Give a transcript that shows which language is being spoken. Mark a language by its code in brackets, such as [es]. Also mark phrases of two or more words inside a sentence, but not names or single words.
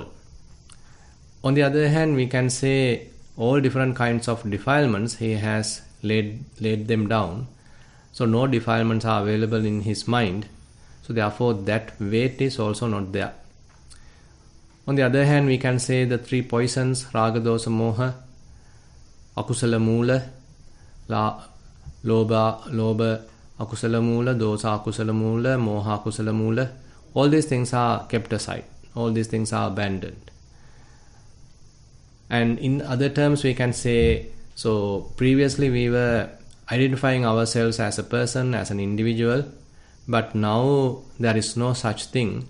[en] On the other hand, we can say all different kinds of defilements he has laid them down. So no defilements are available in his mind. So therefore that weight is also not there. On the other hand, we can say the 3 poisons, raga, [pi] dosa, moha, akusala moola, loba, akusala moola, dosa, akusala moola, moha, akusala moola. [en] All these things are kept aside. All these things are abandoned. And in other terms, we can say, so previously we were identifying ourselves as a person, as an individual, but now there is no such thing.